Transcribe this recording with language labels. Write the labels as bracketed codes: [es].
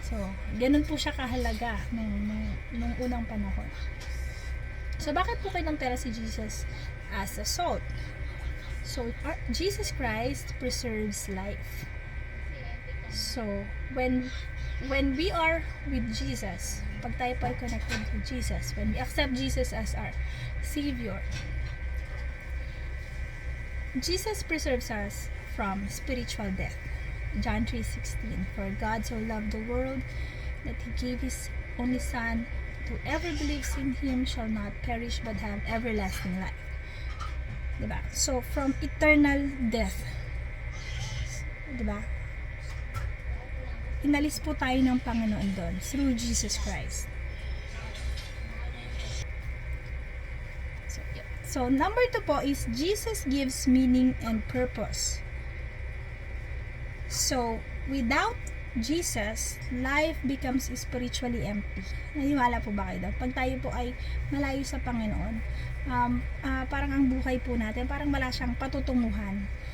[tl] So, ganun po siya kahalaga nung unang panahon. So, bakit po kinonsidera si Jesus [en] as a salt? So, Jesus Christ preserves life. So, when we are with Jesus, [tl] pag tayo po ay [en] connected with Jesus, when we accept Jesus as our Savior, Jesus preserves us from spiritual death. John 3:16, for God so loved the world that He gave His only Son, whoever believes in Him shall not perish but have everlasting life. [tl] Diba? [en] So, from eternal death, [tl] diba? Inalis po tayo ng Panginoon doon [en] through Jesus Christ. So, number 2 po is Jesus gives meaning and purpose. So, without Jesus, life becomes spiritually empty. [tl] Naniwala po ba kayo doon? Pag tayo po ay malayo sa Panginoon, parang ang buhay po natin, parang wala siyang patutunguhan.